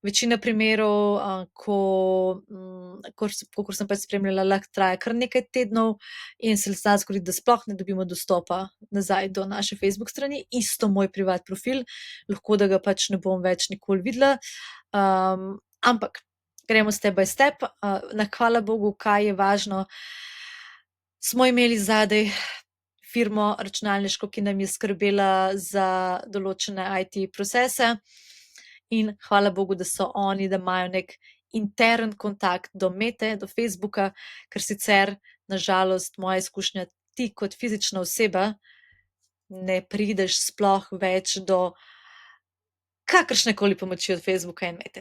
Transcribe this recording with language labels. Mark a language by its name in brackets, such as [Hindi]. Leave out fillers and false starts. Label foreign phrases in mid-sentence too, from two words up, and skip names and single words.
[Slovenian] večina primerov, kakor sem pač spremljala, lahko traja kar nekaj tednov in se zna zgoditi, da sploh ne dobimo dostopa nazaj do naše Facebook strani. Isto moj privat profil, lahko da ga pač ne bom več nikoli videla. Ampak gremo [English] step by step. [Slovenian] Hvala Bogu, kaj je važno. Smo imeli zadaj firmo računalniško, ki nam je skrbela za določene IT procese in hvala Bogu, da so oni, da imajo nek intern kontakt do Mete, do Facebooka, ker sicer, nažalost, moja izkušnja, ti kot fizična oseba ne prideš sploh več do kakršnekoli pomoči od Facebooka in Mete.